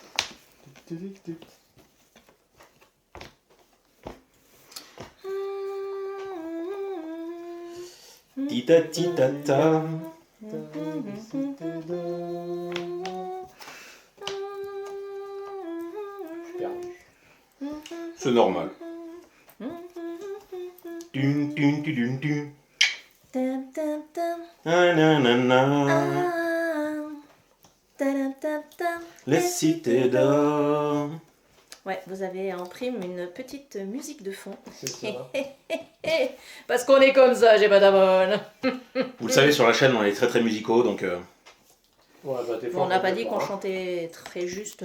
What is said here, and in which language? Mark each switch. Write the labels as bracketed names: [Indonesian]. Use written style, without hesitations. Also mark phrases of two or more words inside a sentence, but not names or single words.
[French] gardés. Tita tita. C'est normal. Dun, dun, dun, dun, dun. Tam, tam, tam. Ah, na, na, na. Ah. Tam, tam, tam. Les cités d'or. Ouais, vous avez en prime une petite musique de fond. C'est ça. Parce qu'on est comme ça, j'ai pas d'abonne. Vous le savez, sur la chaîne, on est très très musicaux, donc... Ouais, bah, des fois, On n'a pas dit peut qu'on pas, hein. chantait très juste.